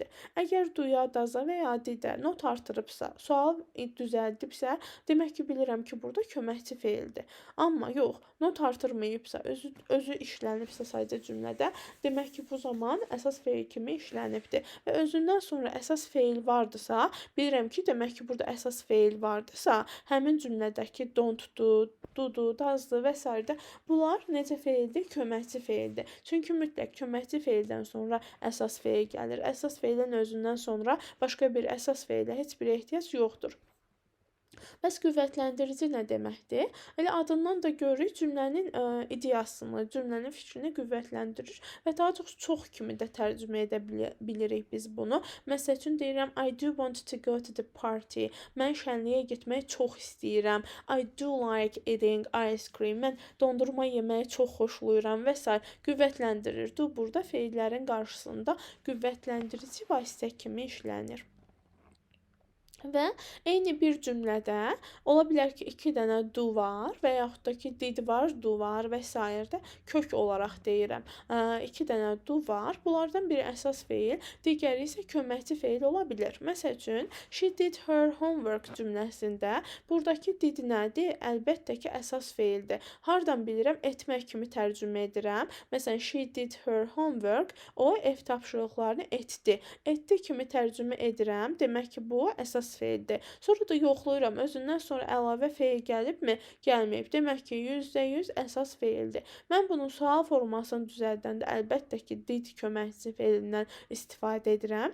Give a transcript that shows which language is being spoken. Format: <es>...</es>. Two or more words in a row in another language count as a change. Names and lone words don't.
<az>Əgər do-ya, does-a və ya did-ə not artırıbsa, sual düzəldibsə, demək ki, bilirəm ki, burada köməkçi feildir. Amma yox, not artırmayıbsa, özü işlənibsə sadəcə cümlədə, demək ki, bu zaman əsas feil kimi işlənibdir. Və özündən sonra əsas feil vardısa, bilirəm ki, demək ki, burada əsas feil vardısa, həmin cümlədəki</az> <en>don't do,</en> <az>do-du, does-dı və s. Bunlar necə feildir? Köməkçi feildir. Çünki mütləq köməkçi feildən sonra əsas feil gəlir. Əsas feilin özündən sonra başqa bir əsas feilə heç bir ehtiyac yoxdur. Bəs qüvvətləndirici nə deməkdir? Elə adından da görürük, cümlənin ideyasını, cümlənin fikrini qüvvətləndirir və daha çox kimi də tərcümə edə bilirik biz bunu. Məsəl üçün deyirəm,</az> <en>I do want to go to the party.</en> <az>Mən şənliyə getməyi çox istəyirəm.</az> <en>I do like eating ice cream.</en> <az>Mən dondurma yeməyi çox xoşlayıram və s. Qüvvətləndirir. Do burada feillərin qarşısında qüvvətləndirici vasitə kimi işlənir. Və eyni bir cümlədə ola bilər ki, 2 dənə do var və yaxud da ki, did var, do var və s. də kök olaraq deyirəm. 2 dənə do var. Bunlardan biri əsas feil, digəri isə köməkçi feil ola bilər. Məsəl üçün,</az> <en>she did her homework</en> <az>cümləsində buradakı did nədir? Əlbəttə ki, əsas feildir. Hardan bilirəm? Etmək kimi tərcümə edirəm. Məsələn,</az> <en>she did her homework,</en> <az>o ev tapşırıqlarını etdi. Etdi kimi tərcümə edirəm. Demək ki, bu əsas feildir. Sonra da yoxlayıram, özündən sonra əlavə feil gəlibmi? Gəlməyib. Demək ki, %100 əsas feildir. Mən bunun sual formasını düzəldəndə əlbəttə ki, did köməkçi feilindən istifadə edirəm.</az>